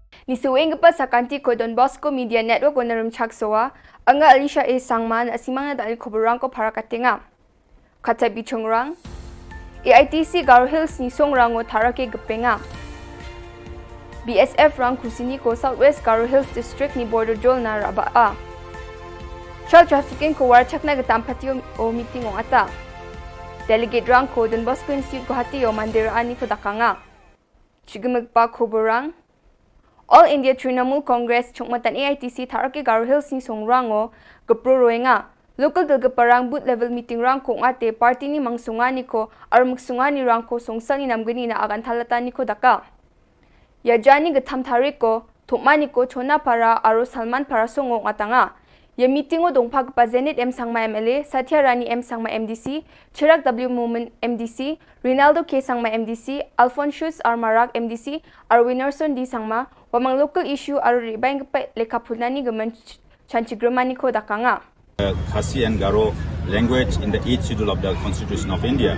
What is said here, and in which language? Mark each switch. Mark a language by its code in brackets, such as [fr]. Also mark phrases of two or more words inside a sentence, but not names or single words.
[grt] Nisuwing pa sa kanti ko Don Bosco Media Network o narum chaksoa, anga Alicia A. Sangman asimang na dahil kuburang ko para katinga. Kata bichongrang, AITC Garo Hills ni songrang o tarake gapenga. BSF rang kusini ko Southwest Garo Hills District ni Border Jol na rabaa. [en] Child trafficking [grt] ko warchak na gatampati o meeting o ata. Delegate rang ko Don Bosco Institute ko hati o mandiraan ni ko dakanga. Chigumagpa kuburang, All India Trinamool Congress chungmatan AITC tarake Garo Hills ni songrango gapruroenga local dalgaparang [en] boot level meeting [grt] rang kung ate party ni mangsungani ko ar magsungani rang ko songsal ni namgani na agan talatan ni ko daka yajani gatam tariko thumani ko chona para aro Salman para songong atanga ya meeting o dongpag pa Zenit M Sangma MLA Satya Rani M Sangma MDC Chirag W Movement MDC Rinaldo K Sangma MDC Alphonsus R Marag MDC ar Winnerson D Sangma wamang [en] local issue [grt] aro ribang pa lekapulani gaman chanchigramani ko dakanga [en] Khasi and Garo language in the 8th schedule of the Constitution of India.